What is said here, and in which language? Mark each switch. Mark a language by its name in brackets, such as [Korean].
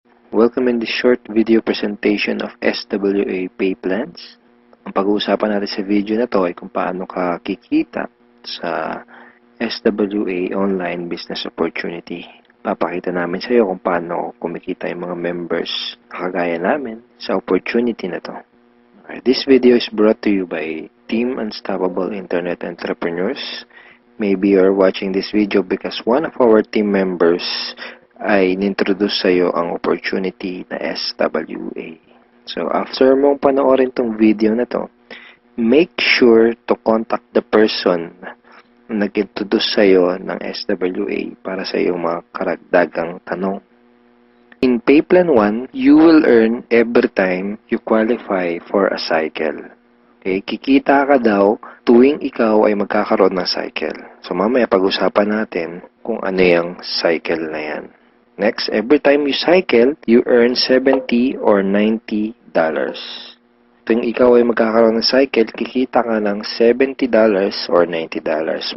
[English] Welcome in this short video presentation of SWA pay plans. [Filipino] Ang pag-uusapan natin sa video na to ay kung paano ka kikita sa SWA online business opportunity. Papakita namin sa iyo kung paano kumikita yung mga members na kagaya namin sa opportunity na to. [English] This video is brought to you by Team Unstoppable Internet Entrepreneurs. Maybe you're watching this video because one of our team members [Filipino] ay nintroduce sa iyo ang [English] opportunity na SWA. [Filipino] So, after mong panoorin tong video na to, [English] make sure to contact the person [Filipino] na nag-introduce sa iyo ng SWA para sa iyong mga karagdagang tanong. [English] In Payplan 1, you will earn every time you qualify for a cycle. [Filipino] Okay, kikita ka daw tuwing ikaw ay magkakaroon ng cycle. So, mamaya pag-usapan natin kung ano yung cycle na yan. [English] Next, every time you cycle, you earn $70 or $90. [Filipino] Tuwing ikaw ay magkakaroon ng cycle, kikita ka ng $70 or $90.